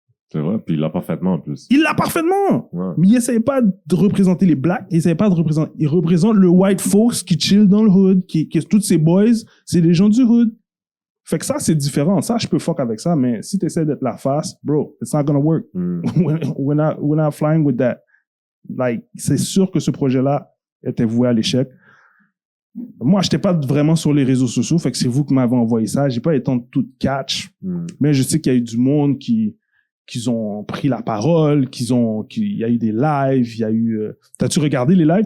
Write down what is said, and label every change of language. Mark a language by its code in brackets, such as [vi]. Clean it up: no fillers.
[fr] C'est vrai, puis il l'a parfaitement en plus. Il l'a parfaitement! Ouais. Mais il essaye pas de représenter les blacks, il représente le White Folks qui chill dans le hood, qui tous ces boys, c'est les gens du hood. Fait que ça, c'est différent. Ça, je peux fuck avec ça, mais si t'essaies d'être la face, bro, [en] it's not gonna work. We're not flying with that. [fr] Like, c'est sûr que ce projet-là était voué à l'échec. Moi, j'étais pas vraiment sur les réseaux sociaux, fait que c'est vous qui m'avez envoyé ça. J'ai pas eu le temps de tout catch. Mais je sais qu'il y a eu du monde qui ont pris la parole, qu'il y a eu des lives, il y a eu... T'as-tu regardé les lives?